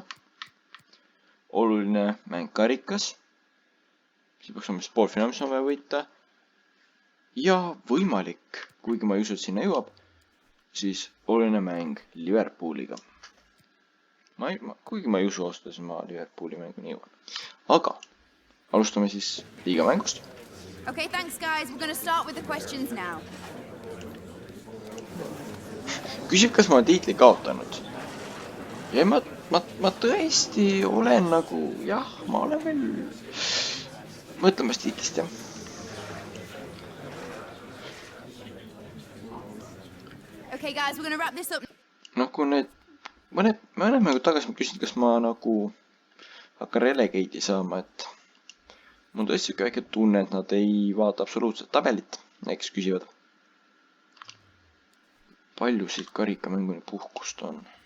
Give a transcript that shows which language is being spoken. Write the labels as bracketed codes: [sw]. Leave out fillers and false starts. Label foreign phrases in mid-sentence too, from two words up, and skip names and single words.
[et] Oluline mäng karikas, siis peaks olema poolfinaal, mis on vaja võita. Ja võimalik, kuigi ma ei usu, et sinna jõuab, siis oluline mäng Liverpooliga. Kuigi ma ei usu ostades, ma Liverpooli mänguni jõuan. Aga alustame siis liigamängust. [en] Okay, thanks guys. We're going to start with the questions now. [et] Küsib, kas ma olen tiitli kaotanud. Ja ma tõesti olen nagu, jah, ma olen veel mõtlemas tiitlist, jah. [en] Okay guys, we're going to wrap this up. [et] No kui need mõned mängud tagasi ma küsin, kas ma nagu hakkan relegate'i saama, et mul on tõesti väike tunne, et nad ei vaata absoluutselt tabelit, eks küsivad. Palju siit karikamänguni puhkust on?